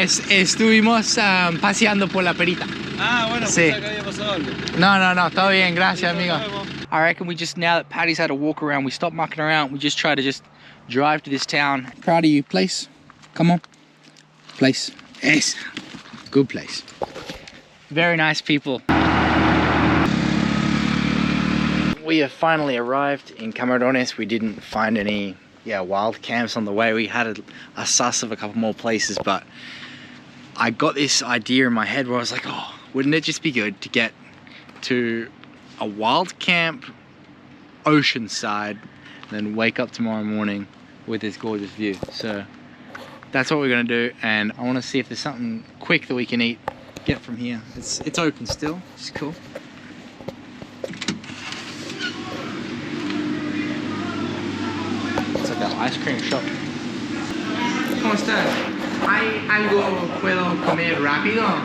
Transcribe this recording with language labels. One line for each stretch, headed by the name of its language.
Spanish: Estuvimos paseando por la perita. Ah, bueno, Sí. pensaba que había pasado algo. No, todo bien, gracias, amigo.
English: I reckon we just, now that Patty's had a walk around, we stop mucking around, we just try to just drive to this town. Proud of you, place. Come on. Place. Yes. Good place. Very nice people. We have finally arrived in Camarones. We didn't find any wild camps on the way. We had a suss of a couple more places, but I got this idea in my head where I was like, oh, wouldn't it just be good to get to a wild camp oceanside and then wake up tomorrow morning with this gorgeous view. So that's what we're gonna do, and I want to see if there's something quick that we can eat, get from here. It's open still, which is cool. It's like an ice cream shop.
Spanish: ¿Cómo estás? ¿Hay algo puedo comer rápido?